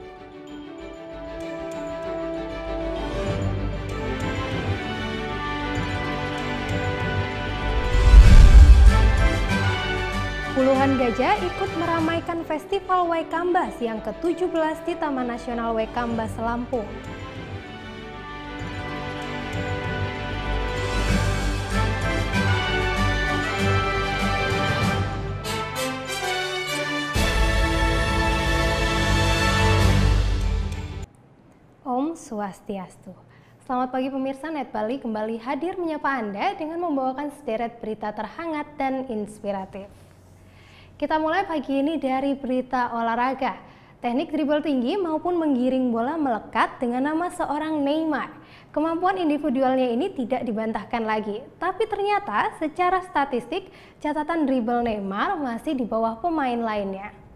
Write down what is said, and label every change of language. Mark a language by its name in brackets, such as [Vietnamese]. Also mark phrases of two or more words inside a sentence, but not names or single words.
[Indonesian] Puluhan gajah ikut meramaikan Festival Waikambas yang ke-17 di Taman Nasional Waikambas, Lampung. Om Swastiastu. Selamat pagi pemirsa, Net Bali kembali hadir menyapa Anda dengan membawakan sederet berita terhangat dan inspiratif. Kita mulai pagi ini dari berita olahraga. Teknik dribble tinggi maupun menggiring bola melekat dengan nama seorang Neymar. Kemampuan individualnya ini tidak dibantahkan lagi, tapi ternyata secara statistik catatan dribble Neymar masih di bawah pemain lainnya.